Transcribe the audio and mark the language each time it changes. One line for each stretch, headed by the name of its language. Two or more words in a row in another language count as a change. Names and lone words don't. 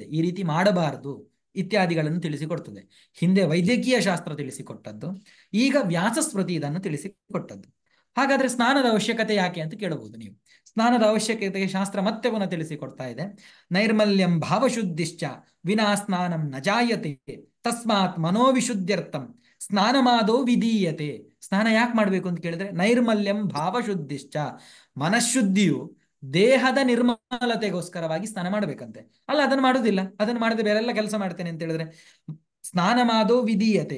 Kannada: ಈ ರೀತಿ ಮಾಡಬಾರದು ಇತ್ಯಾದಿಗಳನ್ನು ತಿಳಿಸಿಕೊಡ್ತದೆ. ಹಿಂದೆ ವೈದ್ಯಕೀಯ ಶಾಸ್ತ್ರ ತಿಳಿಸಿಕೊಟ್ಟದ್ದು, ಈಗ ವ್ಯಾಸಸ್ಮೃತಿ ಇದನ್ನು ತಿಳಿಸಿಕೊಟ್ಟದ್ದು. ಹಾಗಾದ್ರೆ ಸ್ನಾನದ ಅವಶ್ಯಕತೆ ಯಾಕೆ ಅಂತ ಕೇಳಬಹುದು ನೀವು. ಸ್ನಾನದ ಅವಶ್ಯಕತೆಗೆ ಶಾಸ್ತ್ರ ಮತ್ತೆ ಪುನಃ ತಿಳಿಸಿಕೊಡ್ತಾ ಇದೆ.
Sanskrit: ನೈರ್ಮಲ್ಯಂ ಭಾವಶುದ್ಧಿಶ್ಚ ವಿನಾ ಸ್ನಾನಂ ನ ಜಾಯತೆ ತಸ್ಮಾತ್ ಮನೋವಿಶುದ್ಧ್ಯರ್ಥಂ ಸ್ನಾನಮಾದೋ ವಿಧೀಯತೆ.
Kannada: ಸ್ನಾನ ಯಾಕೆ ಮಾಡ್ಬೇಕು ಅಂತ ಕೇಳಿದ್ರೆ,
Sanskrit: ನೈರ್ಮಲ್ಯಂ ಭಾವಶುದ್ಧಿಶ್ಚ,
Kannada: ಮನಃಶುದ್ಧಿಯು ದೇಹದ ನಿರ್ಮಲತೆಗೋಸ್ಕರವಾಗಿ ಸ್ನಾನ ಮಾಡಬೇಕಂತೆ. ಅಲ್ಲ, ಅದನ್ನು ಮಾಡುವುದಿಲ್ಲ, ಅದನ್ನು ಮಾಡದೆ ಬೇರೆಲ್ಲ ಕೆಲಸ ಮಾಡ್ತೇನೆ ಅಂತ ಹೇಳಿದ್ರೆ ಸ್ನಾನ ಮಾಡೋ ವಿಧೀಯತೆ.